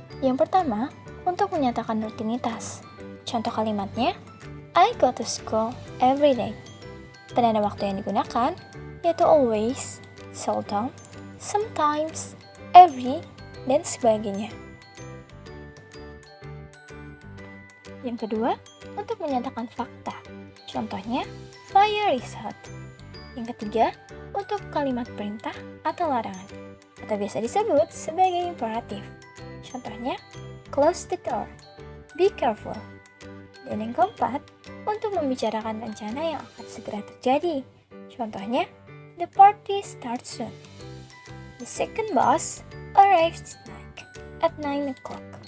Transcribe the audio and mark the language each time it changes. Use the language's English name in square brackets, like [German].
[Indonesian] Yang pertama, untuk menyatakan rutinitas. Contoh kalimatnya, [English] I go to school every day. [Indonesian] Penanda waktu yang digunakan yaitu always, seldom, sometimes, every, dan sebagainya. Yang kedua, untuk menyatakan fakta. Contohnya, [English] fire is hot. [Indonesian] Yang ketiga, untuk kalimat perintah atau larangan, atau biasa disebut sebagai imperatif. [English] Contohnya, close the door, be careful. [Indonesian] Dan yang keempat, untuk membicarakan rencana yang akan segera terjadi. [English] Contohnya, the party starts soon. The second bus arrives at 9 o'clock.